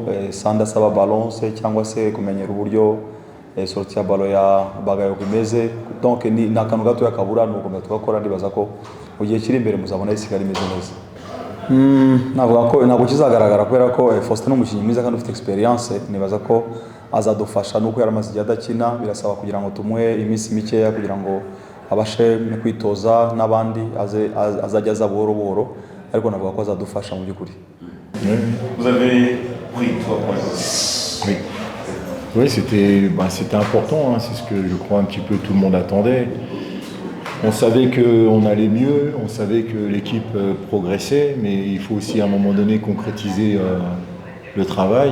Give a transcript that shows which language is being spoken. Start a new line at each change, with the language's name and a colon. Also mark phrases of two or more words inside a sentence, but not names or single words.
Kinyarwanda: sanda saba balance cyangwa se kumenyera uburyo sortie ya ballon ya bagayo kumeze donc ni nakantu gato yakabura nuko tugakora ndibaza ko ugiye kiri imbere muzabona isigara imeze neza navuga ko ntabwo kizagaragara kubera ko Faustin n'umukinnyi mwiza kandi ufite experience nibaza ko azadufasha nuko yaramaze igihe adakina birasaba kugira ngo tumuhe iminsi mikeya kugira ngo abashe kwitoza n'abandi azajya aza buhoro ariko navuga ko azadufasha mu by'ukuri.
French: Vous avez pris 3 points. Oui. Oui, c'était important, hein, c'est ce que je crois un petit peu tout le monde attendait. On savait qu'on allait mieux, on savait que l'équipe progressait, mais il faut aussi à un moment donné concrétiser le travail.